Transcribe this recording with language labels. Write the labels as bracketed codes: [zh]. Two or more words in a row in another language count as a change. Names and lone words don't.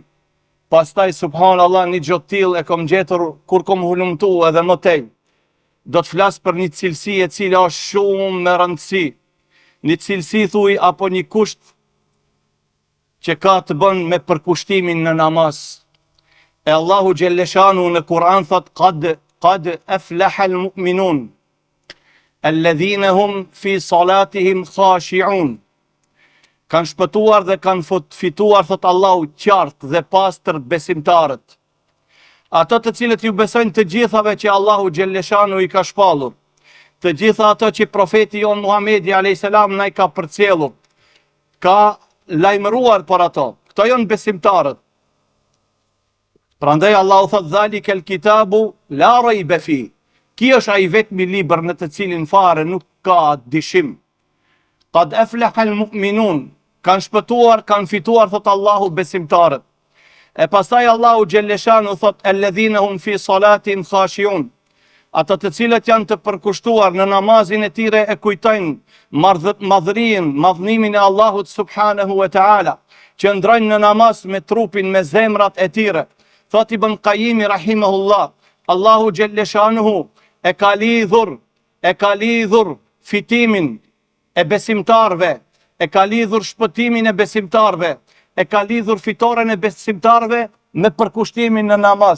[sq] Pastaj subhanallahu një gjë të tillë e kam gjetur kur kam hulumtu edhe më tej. Do të flas për një cilësi e cila është shumë me rëndësi. Një cilësi thuj apo një kusht që ka të bën me përkushtimin në namaz. E Allahu xhelleshanu në Kur'an thot [ar] قد أفلح المؤمنون الذين هم في صلاتهم خاشعون. [sq] Kanë shpëtuar dhe kanë fituar, thot Allahu, qartë dhe pastër besimtarët. Ato të cilët ju besojnë të gjithave që Allahu xhelleshanu i ka shpallur, të gjitha ato që profeti jon Muhamedi [ar] عليه السلام [sq] na i ka përcjellur, ka lajmëruar për ato. Këto janë besimtarët. Prandaj Allahu thot [ar] ذلك الكتاب لا ريب في. [sq] Ky është ai vetmi libër në të cilin fare nuk ka dyshim. [ar] قد أفلح المؤمنون. [sq] Kanë shpëtuar, kanë fituar, thot Allahu, besimtarët. E pastaj Allahu xhelleshanu thot [ar] الذين هم في صلاة خاشعون. [sq] Ata të cilët janë të përkushtuar në namazin e tyre e kujtojnë madhërinë, madhnimin e Allahut [ar] سبحانه وتعالى, [sq] që ndrojnë në namaz me trupin, me zemrat e tyre. Thot Ibn Qayyim rahimahullah, Allahu xhelleshanu e ka lidhur fitimin e besimtarve, e ka lidhur shpëtimin e besimtarve, e ka lidhur fitoren e besimtarve me përkushtimin në namaz.